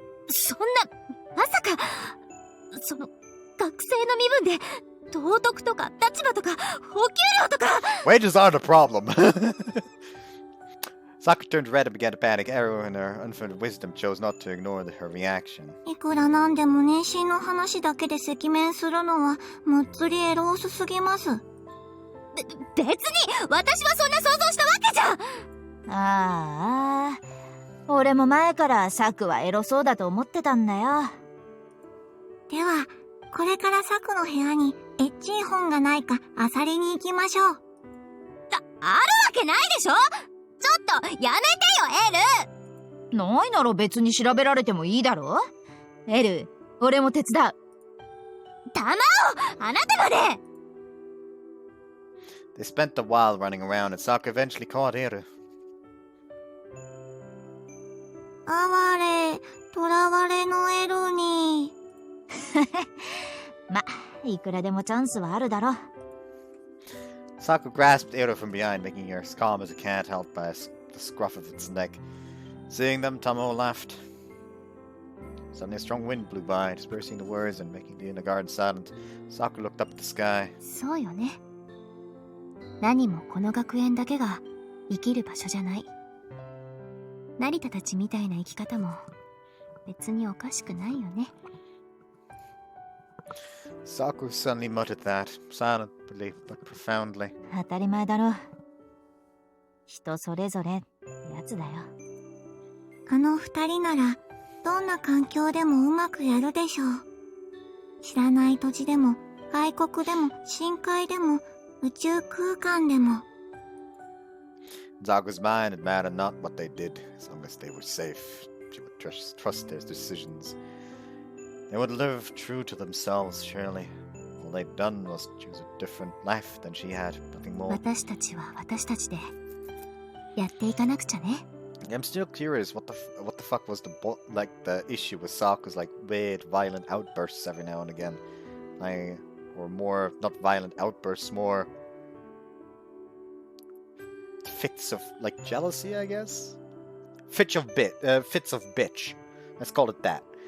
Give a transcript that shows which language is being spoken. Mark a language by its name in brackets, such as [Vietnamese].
[Japanese] そんな、まさか、その、学生の身分で、道徳とか立場とか、お給料とか。 [English] Wages aren't a problem. Saku turned red and began to panic. Eru, in her unfounded wisdom, chose not to ignore her reaction. [Japanese] いくらなんでも妊娠の話だけで赤面するのは、むっつりエロースすぎます。別に、私はそんな想像したわけじゃん。ああ、俺も前からサクはエロそうだと思ってたんだよ。では、これからサクの部屋にエッチい本がないか漁りに行きましょう。あるわけないでしょ。ちょっとやめてよ、エル。ないなら別に調べられてもいいだろ。エル、俺も手伝う。タマオ、あなたまで。 [English] They spent a while running around, and Saku eventually caught Eru. [Japanese] 哀れ、囚われのエルに。ま、いくらでもチャンスはあるだろ。 [English] Saku grasped Eru from behind, making her as calm as a cat held by the scruff of its neck. Seeing them, Tamo laughed. Suddenly a strong wind blew by, dispersing the words and making the inner garden silent. Saku looked up at the sky. [Japanese] そうよね。何もこの学園だけが生きる場所じゃない。成田たちみたいな生き方も別におかしくないよね。 [English] Saku suddenly muttered that, silently but profoundly. [Japanese] 当たり前だろ。人それぞれやつだよ。あの二人なら、どんな環境でもうまくやるでしょう。知らない土地でも、外国でも、深海でも、宇宙空間でも。 [English] Zaku's mind it mattered not what they did, as long as they were safe. She would trust their decisions. They would live true to themselves, surely. All they'd done was choose a different life than she had, nothing more. [Japanese] 私たちは私たちでやっていかなくちゃね。 [English] I'm still curious what the fuck was the issue with Saku's weird violent outbursts every now and again. Or more, not violent outbursts, more fits of like jealousy, I guess. Fits of bitch. Let's call it that.